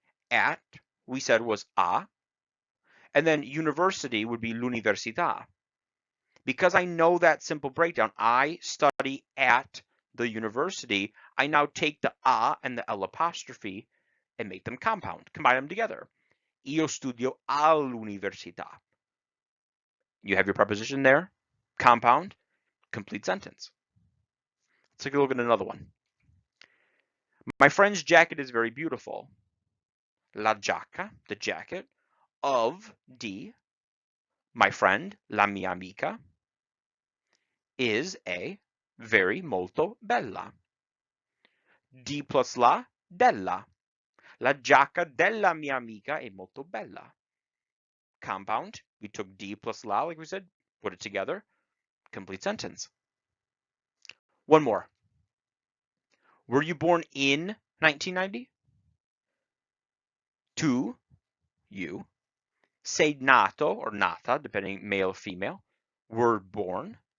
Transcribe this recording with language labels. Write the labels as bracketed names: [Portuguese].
[English] at, we said was a, and then university would be l'università. Because I know that simple breakdown, I study at the university, I now take the a and the l apostrophe and make them compound, combine them together. [Italian] Io studio all'università. [English] You have your preposition there, compound, complete sentence. Let's take a look at another one. My friend's jacket is very beautiful. La giacca, the jacket, of di, my friend, [Italian] la mia amica, [English] is a very [Italian] molto bella. [English] Di plus la, della. [Italian] La giacca della mia amica è molto bella. [English] Compound, we took di plus la, like we said, put it together, complete sentence. One more. Were you born in 1990? Tu, you. [Italian] Sei nato [English] or nata, depending male or female. Were born.